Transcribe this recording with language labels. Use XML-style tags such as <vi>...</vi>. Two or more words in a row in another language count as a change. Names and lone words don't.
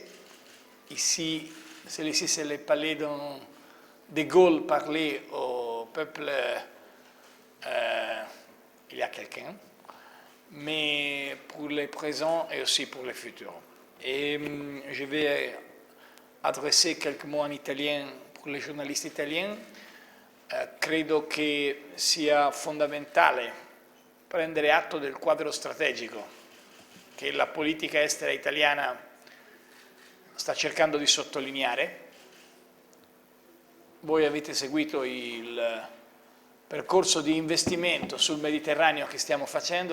<fr>Ici, celui-ci, c'est le palais dont De Gaulle parlait au peuple il y a quelqu'un, mais pour le présent et aussi pour le futur. Et je vais adresser quelques mots en italien pour les journalistes italiens.</fr> <it>Credo che sia fondamentale prendere atto del quadro strategico che la politica estera italiana sta cercando di sottolineare. Voi avete seguito il percorso di investimento sul Mediterraneo che stiamo facendo.</it>